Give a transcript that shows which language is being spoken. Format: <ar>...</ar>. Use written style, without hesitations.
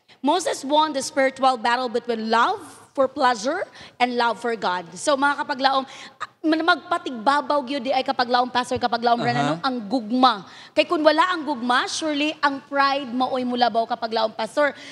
<en>Moses won the spiritual battle between love for pleasure and love for God.</en> <ceb>So mga kapaglaom, magpatigbabaw gyud di ay kapaglaom pastor kapaglaom Reno, ang gugma. Kay kun wala ang gugma, surely ang pride maoy mulabaw kapaglaom pastor.</ceb>